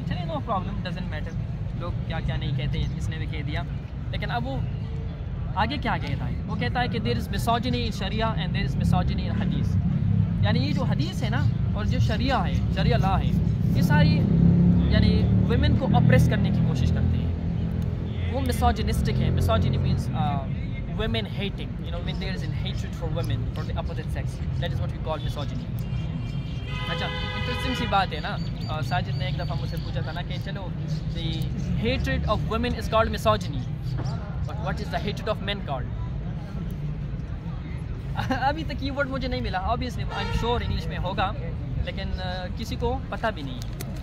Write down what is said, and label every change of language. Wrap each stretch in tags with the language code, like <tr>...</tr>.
<ur>چلیے</ur> <en>no problem, doesn't matter</en> <ur>لوگ کیا کیا نہیں کہتے, اس نے بھی کہہ دیا. لیکن اب وہ آگے کیا کہتا ہے, وہ کہتا ہے کہ</ur> <en>There is misogyny in شریعہ and there is misogyny in حدیث.</en> <ur>یعنی یہ جو حدیث ہے نا اور جو شریعہ ہے, شریعہ لا ہے, یہ ساری یعنی ویمن کو اپریس کرنے کی کوشش کرتے ہیں. وہ مسوجنسٹک ہے.</ur> <en>Misogyny means women hating, you know, when there is a hatred for women, for the opposite sex, that is what we call misogyny.</en> <ur>اچھا, انٹرسٹنگ سی بات ہے نا, ساجد نے ایک دفعہ مجھ سے پوچھا تھا نا کہ چلو</ur> <en>the hatred of women is called misogyny, but what is the hatred of men called?</en> <ur>ابھی تک کی ورڈ مجھے نہیں ملا.</ur> <en>obviously I'm sure</en> <ur>انگلش میں ہوگا, لیکن کسی کو پتہ بھی نہیں ہے.</ur>